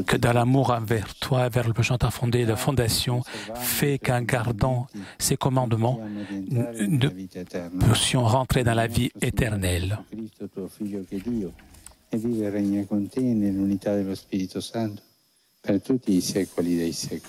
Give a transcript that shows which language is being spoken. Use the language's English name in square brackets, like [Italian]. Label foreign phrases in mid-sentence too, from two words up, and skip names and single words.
[French] Que dans l'amour envers toi et vers le prochain t'as fondé la fondation, fait qu'en gardant ses commandements, nous puissions rentrer dans la vie éternelle. [Italian] Cristo tuo Figlio che è Dio e vive e regna con te nell'unità dello Spirito Santo per tutti i secoli dei secoli.